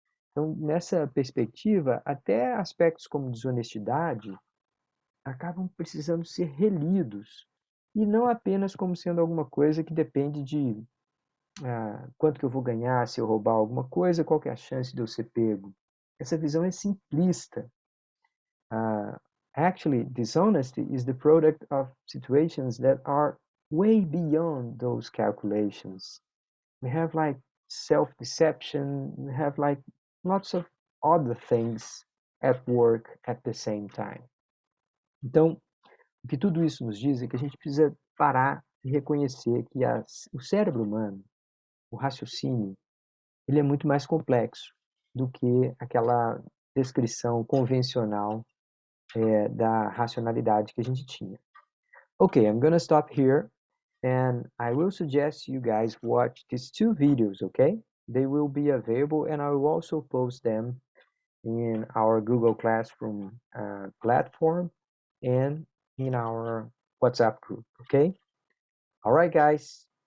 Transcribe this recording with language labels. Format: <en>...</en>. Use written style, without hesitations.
<pt>Então, nessa perspectiva, até aspectos como desonestidade acabam precisando ser relidos e não apenas como sendo alguma coisa que depende de quanto que eu vou ganhar se eu roubar alguma coisa, qual que é a chance de eu ser pego. Essa visão é simplista.</pt> <en>Actually, dishonesty is the product of situations that are way beyond those calculations. We have like self-deception, we have like lots of other things at work at the same time.</en> <pt>Então, o que tudo isso nos diz é que a gente precisa parar e reconhecer que o cérebro humano, o raciocínio, ele é muito mais complexo do que aquela descrição convencional da racionalidade que a gente tinha.</pt> <en>Okay, I'm gonna stop here and I will suggest you guys watch these two videos, okay? They will be available and I will also post them in our Google Classroom platform and in our WhatsApp group, okay? All right, guys.</en>